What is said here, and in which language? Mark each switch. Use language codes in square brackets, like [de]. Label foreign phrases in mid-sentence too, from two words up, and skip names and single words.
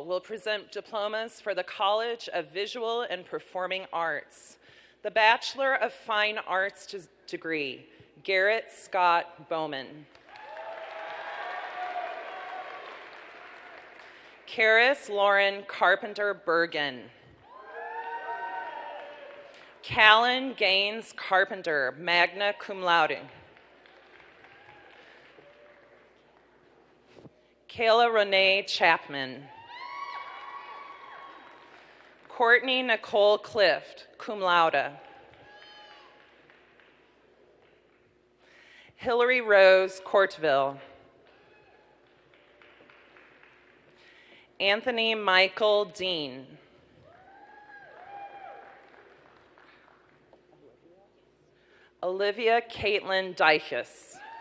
[en] will present diplomas for the College of Visual and Performing Arts. The Bachelor of Fine Arts degree, Garrett Scott Bowman. Karis Lauren Carpenter Bergen. Callan Gaines Carpenter, magna cum laude. Kayla Renee Chapman. Courtney Nicole Clift, cum laude. Hillary Rose Courtville. Anthony Michael Dean. Olivia Caitlin Deichus.